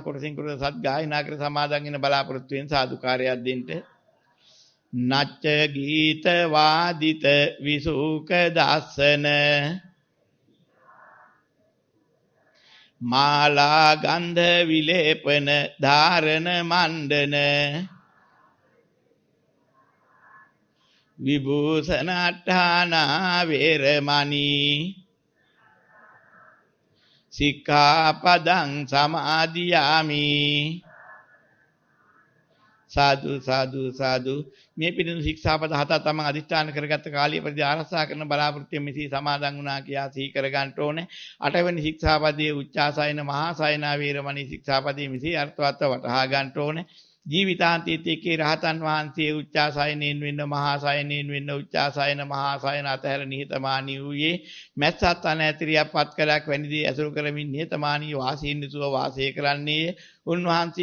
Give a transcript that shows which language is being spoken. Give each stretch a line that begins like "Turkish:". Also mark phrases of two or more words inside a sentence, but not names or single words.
Sinhala: කොටසින් කොටස සත් ගායනා කර සමාදන් වෙන බලාපොරොත්තු වෙන සාදුකාරයක් දෙන්න.
Pali: නච්ච ගීත වාදිත විසූක දසන මාලා ගන්ධ විලේපන ධාරණ මණ්ඩන විභූෂණට්ඨානා වේරමණී සික්ඛාපදං සමාදියාමි. සාදු සාදු සාදු.
Sinhala: මේ පිළිතුරු ශික්ෂාපද 7 තමන් අධිෂ්ඨාන කරගත්ත කාලය ප්‍රති ආරක්ෂා කරන බලාපොරොත්තු මෙහි සමාදන් වුණා කියා සිහි කර ගන්න ඕනේ. 8 වෙනි ශික්ෂාපදයේ
Pali: උච්චාසයන මහා සයනා වේරමණී
Sinhala: ශික්ෂාපදයේ මෙහි අර්ථවත් වටහා ගන්න ඕනේ. ජීවිතාන්තයේදී රහතන් වහන්සේ උච්චාසයනෙන් වෙන්න මහා සයනෙන් වෙන්න උච්චාසයන මහා සයන අතහැර නිහතමානී වූයේ මැස්සත් අනැතිරියක් පත්කලක් වැනිදී ඇසුරු කරමින් නිහතමානී වාසීන් යුතුව වාසය කරන්නේ.